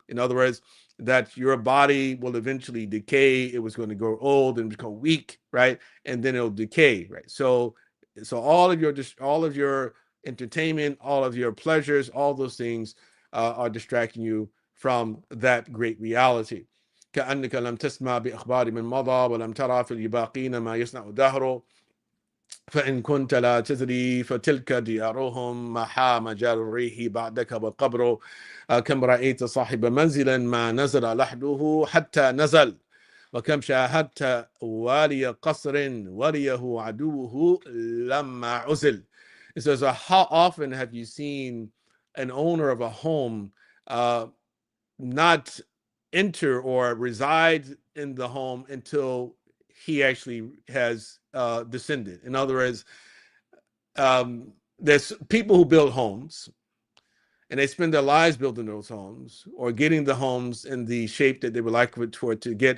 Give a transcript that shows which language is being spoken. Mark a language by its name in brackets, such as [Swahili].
[English] In other words, that your body will eventually decay. It was going to grow old and become weak, right? And then it'll decay, right? So all of your entertainment, all of your pleasures, all those things are distracting you from that great reality. [Arabic] كأنك لم تسمع بأخبار من مضى ولم ترى في الباقين ما يصنع الدهر فإن كنت لا تدري فتلك ديارهم محا مجال الريح بعدك والقبر كم رأيت صاحب منزل ما نزل لحده حتى نزل وكم شاهدت والي قصر وليه عدوه لما عزل. [English] It says, how often have you seen an owner of a home not enter or reside in the home until he actually has descended? In other words, there's people who build homes and they spend their lives building those homes or getting the homes in the shape that they would like for it to get.